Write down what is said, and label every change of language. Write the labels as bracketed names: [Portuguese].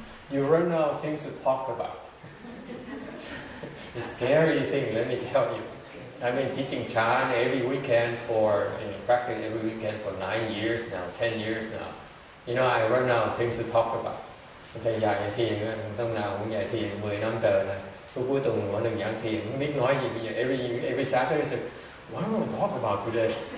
[English] You run out of things to talk about. It's a scary thing, let me tell you. I've been teaching Chan every weekend practically every weekend for 9 years now, 10 years now. You know, I run out of things to talk about. [Vietnamese] Thầy dạy thiền, hôm nào cũng dạy thiền 10 năm trời này. Cuối tuần mỗi lần giảng thiền, không biết nói gì bây giờ. [English] Every Saturday I say, what am I talk about today?